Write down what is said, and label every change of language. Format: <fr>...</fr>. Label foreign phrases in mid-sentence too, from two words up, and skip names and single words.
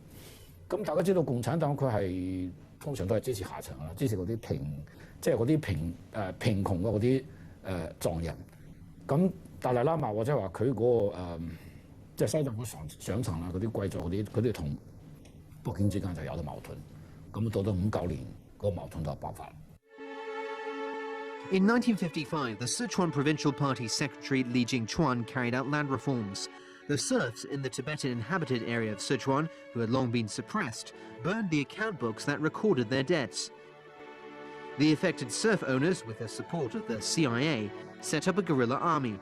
<yue>咁大家知道共產黨佢係通常都係支持下層啦，支持嗰啲貧窮嘅嗰啲藏人。咁達賴喇嘛或者話佢嗰個即係西藏嗰上層啦，嗰啲貴族佢哋同北京之間就有咗矛盾。咁到咗59年，嗰個矛盾就爆發。</yue> <en>In 1955, the Sichuan Provincial Party Secretary Li Jingchuan carried out land reforms. The serfs in the Tibetan-inhabited area of Sichuan, who had long been suppressed, burned the account books that recorded their debts. The affected serf owners, with the support of the CIA, set up a guerrilla army.</en>